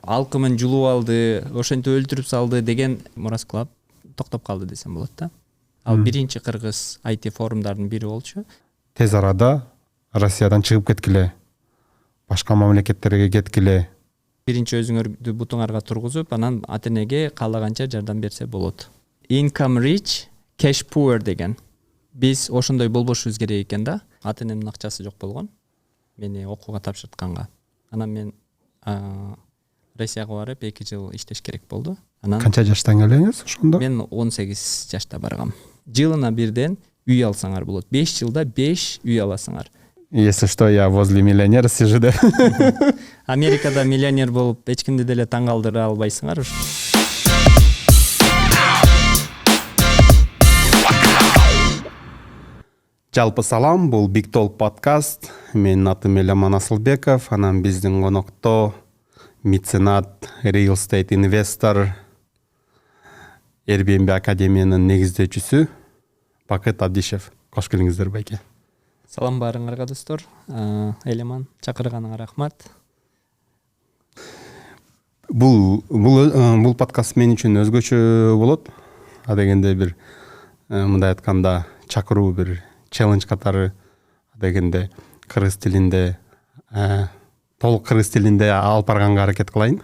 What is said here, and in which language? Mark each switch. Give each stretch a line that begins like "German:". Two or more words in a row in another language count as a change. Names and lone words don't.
Kyrgyz: Алкымын жулуп алды, ошентип өлтүрүп салды деген Мураскулап токтоп калды десем болот да. Ал биринчи кыргыз IT форумдардын бири болчу. Тез арада Россиядан чыгып кеткиле, башка мамлекеттерге кеткиле. Биринчи өзүңөрдү бутуңарга тургузуп, анан ата-энеге каалаганча жардам берсе болот.
English: Income rich, cash poor деген.
Kyrgyz: Биз ошондой болбошубуз керек экен да. Ата-энемдин акчасы жок болгон. Мени окууга тапшыртканга. Анан мен Россияга барып 2 жыл иштеш керек болду. Анан Канча жаштан келдиңиз ошондо? мен 18 жашта баргам. Жылына бирден үй алсаңар болот. 5 жылда 5 үй аласыңар.
Russian: Если что, я возле миллионера сижу, да?
Kyrgyz: Америкада миллионер болуп эч кимди деле таң калтыра албайсыңар. Жалпы салам, бул Big Talk подкаст. Менин атым Эламан Асылбеков, анан биздин конокто меценат,
English: real estate investor,
Kyrgyz: Airbnb академиянын негиздөөчүсү Бакыт Абдишев. Кош келиңиздер байке. Салам баарыңарга достор. Эламан, чакырганыңа рахмат. Бул подкаст мен үчүн өзгөчө болот. Адегенде бир мындай айтканда чакыруу бир челлендж катары, дегенде кыргыз тилинде толук кыргыз тилинде алып барганга аракет кылайын.